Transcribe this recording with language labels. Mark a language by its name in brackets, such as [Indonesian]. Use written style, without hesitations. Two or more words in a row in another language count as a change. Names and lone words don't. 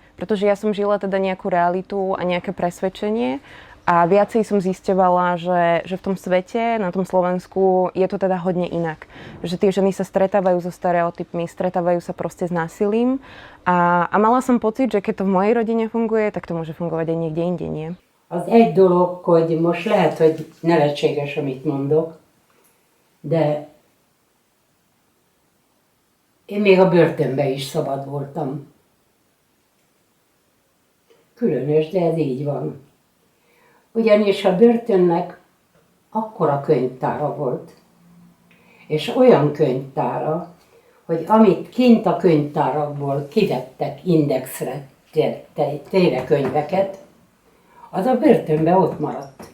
[Slovak] Pretože ja som žila teda nejakú realitu a nejaké presvedčenie a viacej som zisťovala, že v tom svete, na tom Slovensku, je to teda hodne inak. Že tie ženy sa stretávajú so stereotypmi, stretávajú sa proste s násilím a mala som pocit, že keď to v mojej rodine funguje, tak to môže fungovať aj niekde inde, nie? [Hungarian] Az egy dolog, hogy most lehet, hogy nevetséges, amit mondok, de én még a börtönben is szabad voltam. Különös, de ez így van. Ugyanis a börtönnek akkora könyvtára volt, és olyan könyvtára, hogy amit kint a könyvtárakból kivettek indexre téve könyveket, az a börtönben ott maradt.